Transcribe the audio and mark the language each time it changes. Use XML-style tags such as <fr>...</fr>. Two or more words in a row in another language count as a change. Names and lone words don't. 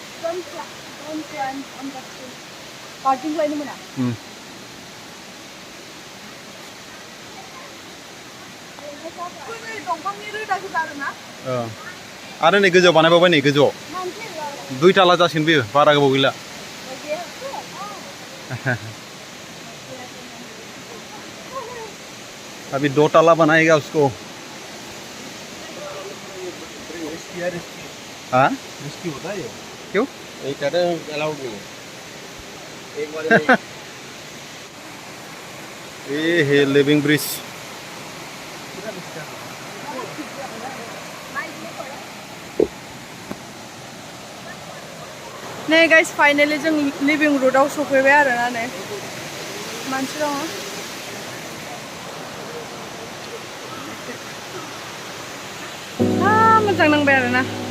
<brx>आरो नै गोजौआव बानायबावबाय नै गोजौआव 2 ताला जासिगोन बेयो बारा गोबाव गैला</brx> <hi>अभी 2 ताला बनाएगा उसको हाँ रिस्की होता है क्यों एक अलाउड नहीं है एक बार ये है</hi> <en>living bridge</en> <brx>नै गाइस फाइनेलि जों</brx> <en>living road</en> <brx>सफैबाय आरोना नै मानसि दङ मोजां नांबाय आरोना</brx>